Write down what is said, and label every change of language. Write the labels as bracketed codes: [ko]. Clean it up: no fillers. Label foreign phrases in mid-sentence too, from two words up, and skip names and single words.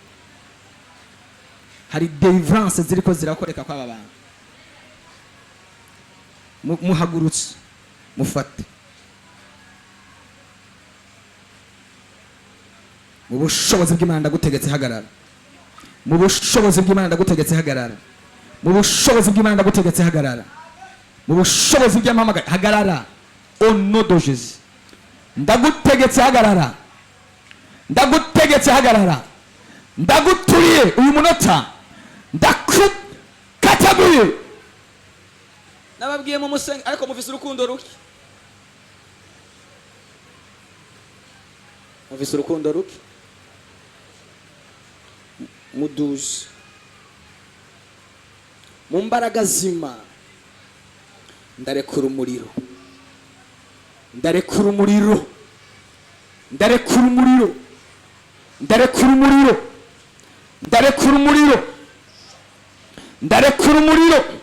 [rn] hari deliverance ziriko zirakoreka kwa baba muhagurutse mufate mu bushobozi bw'Imana ndagutegetse hagarara mu bushobozi bw'Imana ndagutegetse hagarara mu bushobozi bw'Imana ndagutegetse hagarara mu bushobozi bw'Imana hagarara [fr] au nom de Jésus [rn] ndagutegetse hagarara ndagutegetse hagarara ndaguturiye uyu munota ndakatabuye nababwiye mu musenga ariko mufise urukundo ruke mufise urukundo ruke muduze mu mbaraga zima ndarekura umuriro ndarekura umuriro ndarekura umuriro ndarekura umuriro ndarekura umuriro ndarekura umuriro